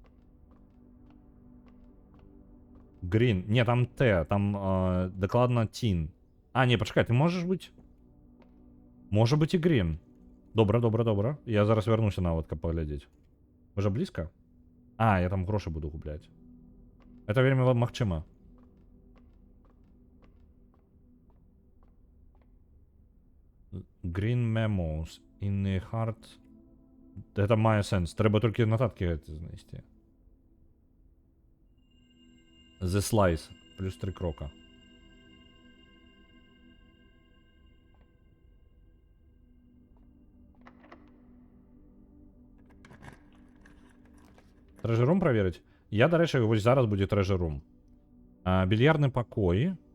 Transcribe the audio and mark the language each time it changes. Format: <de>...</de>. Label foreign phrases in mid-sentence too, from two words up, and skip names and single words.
<be>Грін, не, там Т, там дакладна Тін. А, не, пачакай, ты можаш быць? Можа быць і грін. Добра, добра, добра. Я зараз вярнуся нават, каб паглядзець. Можа блізка? А, я там грошы буду губляць. Это вельмі магчыма.</be> <en>Green memos in the heart.</en> <be>Гэта мае сэнс. Трэба толькі нататкі гэты знайсці.</be> <en>The slice.</en> <be>Плюс 3 крока. Трэжер-рум праверыць? Я, дарэчы, вось зараз будзе трэжер-рум. Більярдны пакой.</be>